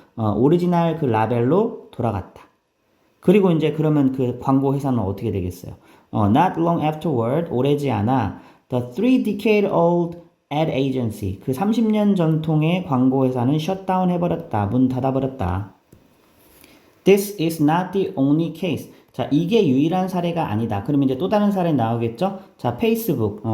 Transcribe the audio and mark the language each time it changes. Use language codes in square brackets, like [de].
[ko] 오리지널 그 라벨로 돌아갔다. 그리고 이제 그러면 그 광고 회사는 어떻게 되겠어요? [en] Not long afterward, [ko] 오래지 않아, [en] the 3-decade-old ad agency, [ko] 그 30년 전통의 광고 회사는 [en] shutdown [ko] 해버렸다. 문 닫아버렸다. [en] This is not the only case. [ko] 자, 이게 유일한 사례가 아니다. 그러면 이제 또 다른 사례 나오겠죠? 자, 페이스북.